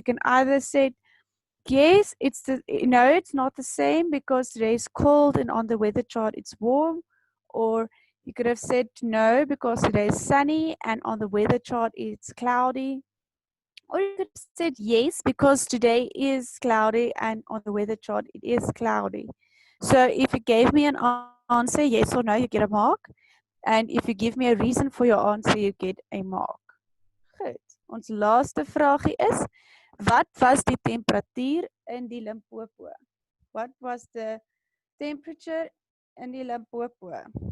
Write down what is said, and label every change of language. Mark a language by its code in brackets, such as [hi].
[en] You can either say yes, it's not the same because today is cold and on the weather chart it's warm, or you could have said no because today is sunny and on the weather chart it's cloudy. Or you could have said yes because today is cloudy and on the weather chart it is cloudy. So if you gave me an answer, yes or no, you get a mark. And if you give me a reason for your answer, you get a mark. [af] Goed. Ons laaste vragie is, wat was die temperatuur in die Limpopo? [en] What was the temperature in die Limpopo?